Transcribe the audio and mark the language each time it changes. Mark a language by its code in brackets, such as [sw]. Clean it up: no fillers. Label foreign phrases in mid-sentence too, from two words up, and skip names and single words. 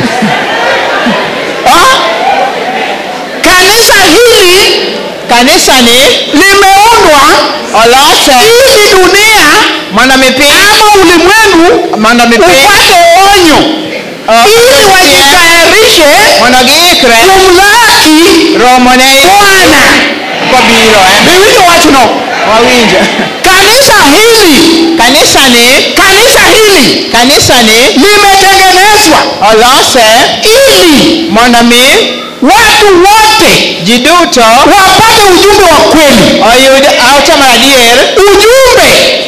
[sw] Kanisa ni limeundwa [luo] olose [sw] ili dunia ama ulimwengu upate onyo ili wajitayarishe kumlaki Bwana. [luo] Biwinjo wachno. Wawinja. [sw] Kanisa hili limetengenezwa [luo] olose [sw] ili watu wote [luo] jiduto [sw] wapate ujumbe wa kweli. [luo] Auta maradier [sw] ujumbe